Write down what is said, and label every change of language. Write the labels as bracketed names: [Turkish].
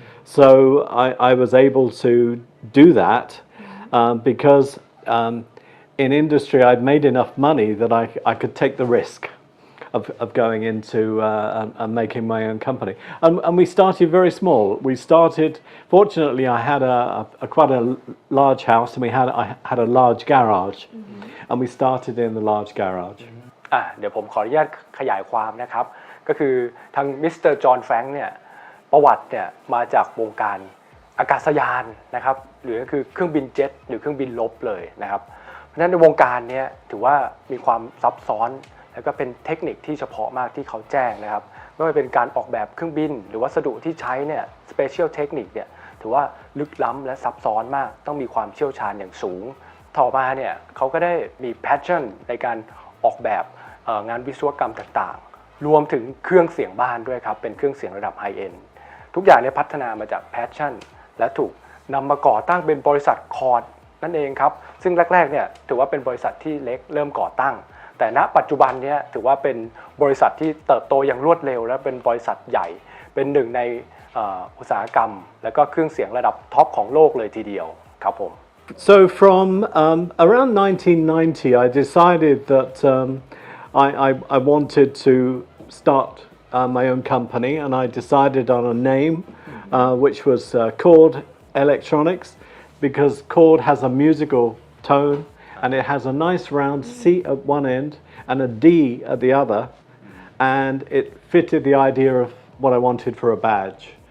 [English] So I was able to do that because in industry I'd made enough money that I could take the risk of going into and making my own company. And we started very small. We started, fortunately I had quite a large house, and I had a large garage, and we started in the large garage. [Thai] เดี๋ยวผมขออนุญาตขยายความนะครับก็คือทางมิสเตอร์จอห์นแฟรงค์เนี่ยประวัติเนี่ยมาจากวงการอากาศยานนะครับหรือก็คือเครื่องบินเจ็ตหรือเครื่องบินรบเลยนะครับ เพราะฉะนั้นในวงการนี้ถือว่ามีความซับซ้อนแล้วก็เป็นเทคนิคที่เฉพาะมากที่เขาแจ้งนะครับไม่ว่าเป็นการออกแบบเครื่องบินหรือวัสดุที่ใช้เนี่ยสเปเชียลเทคนิคเนี่ยถือว่าลึกล้ำและซับซ้อนมากต้องมีความเชี่ยวชาญอย่างสูงต่อมาเนี่ยเขาก็ได้มีแพชชั่นในการออกแบบ งานวิศวกรรมต่างๆรวมถึงเครื่องเสียงบ้านด้วยครับเป็นเครื่องเสียงระดับไฮเอ็นด์ทุกอย่างเนี่ยพัฒนามาจากแพชชั่นและถูกนำมาก่อตั้งเป็นบริษัทคอร์ดนั่นเองครับซึ่งแรกๆเนี่ยถือว่าเป็นบริษัทที่เล็กเริ่มก่อตั้งแต่ณปัจจุบันเนี่ยถือว่าเป็นบริษัทที่เติบโตอย่างรวดเร็วและเป็นบริษัทใหญ่เป็นหนึ่งในอุตสาหกรรมและก็เครื่องเสียงระดับท็อปของโลกเลยทีเดียวครับผม [English] So from around 1990 I decided that I wanted to start my own company, and I decided on a name which was Chord Electronics, because chord has a musical tone and it has a nice round C at one end and a D at the other, and it fitted the idea of what I wanted for a badge.